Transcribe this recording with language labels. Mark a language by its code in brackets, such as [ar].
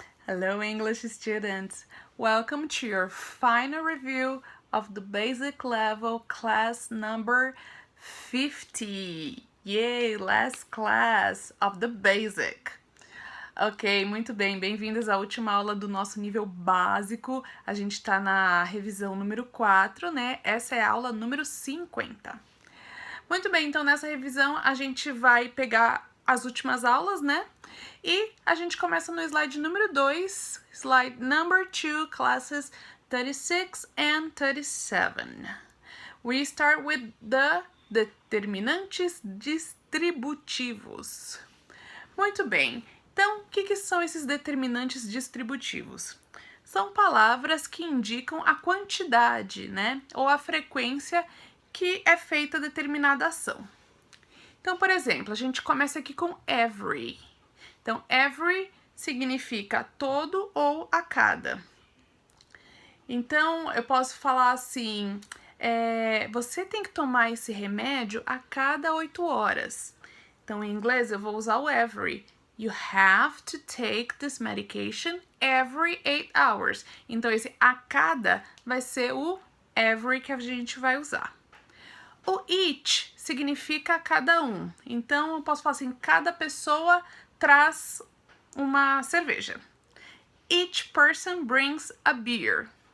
[en] Hello English students, welcome to your final review of the basic level class number 50. Yay, last class of the basic. [pt] Ok, muito bem, bem-vindos à última aula do nosso nível básico. A gente tá na revisão número 4, né? Essa é a aula número 50. Muito bem, então nessa revisão a gente vai pegar as últimas aulas, né? E a gente começa no slide número 2, [en] slide number 2, classes 36 and 37. We start with the determinantes distributivos. [pt] Muito bem, então o que são esses determinantes distributivos? São palavras que indicam a quantidade, né? Ou a frequência que é feita determinada ação. Então, por exemplo, a gente começa aqui com every. Então, every significa todo ou a cada. Então, eu posso falar assim, você tem que tomar esse remédio a cada 8 horas. Então, em inglês, eu vou usar o every. [en] You have to take this medication every 8 hours. [pt] Então, esse a cada vai ser o every que a gente vai usar. O each significa cada um. Então, eu posso falar assim, cada pessoa traz uma cerveja. [en] Each person brings a beer.